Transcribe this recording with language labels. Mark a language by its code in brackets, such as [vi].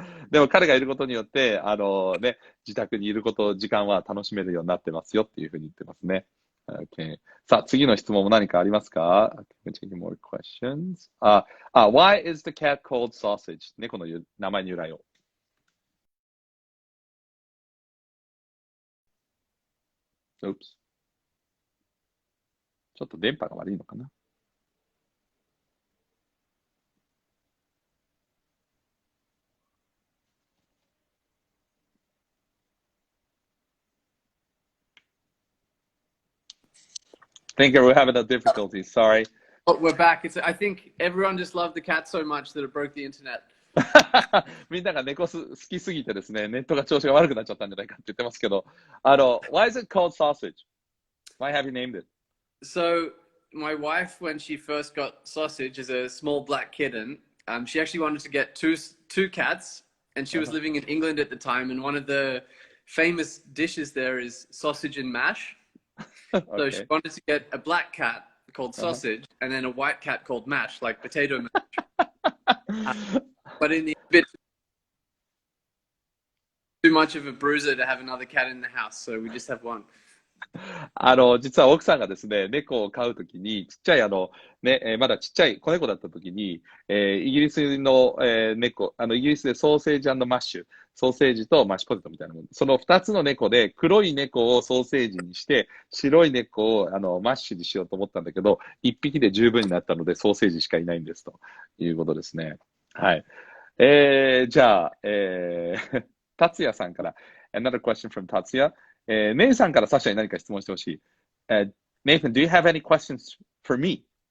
[ja] でも彼がいることによって、自宅にいること、時間は楽しめるようになってますよっていうふうに言ってますね。 [en] Okay. [ja] さあ、次の質問も何かありますか？ [en] Taking more questions. Why is the cat called sausage? [ja] 猫の名前に由来を。 [en] Oops. [ja] ちょっと電波が悪いのかな。 [en] I think we're having a difficulty. Sorry. Oh, we're back. I think everyone just loved the cat so much that it broke the internet. [ja] みんなが猫好きすぎてですね、ネットが調子が悪くなっちゃったんじゃないかって言ってますけど、 [en] Why is it called sausage? Why have you named it? So my wife, when she first got Sausage as a small black kitten, she actually wanted to get two cats, and she was living in England at the time, and one of the famous dishes there is sausage and mash. So she wanted to get a black cat called Sausage and then a white cat called Mash, like potato mash. But in the bit too much of a bruiser to have another cat in the house, so we just have one. [ja] 実は奥さんがですね、猫を飼うときに、ちっちゃいまだちっちゃい子猫だったときに、イギリスの、猫、イギリスでソーセージ&マッシュ、ソーセージとマッシュポテトみたいなもの。その二つの猫で、黒い猫をソーセージにして、白い猫をマッシュにしようと思ったんだけど、一匹で十分になったので、ソーセージしかいないんですということですね。はい。じゃあ、達也さんから、 [en] another question from [ja] 達也。ネイさんからサッシャに何か質問してほしい。 [en] Nathan, do you have any questions for me?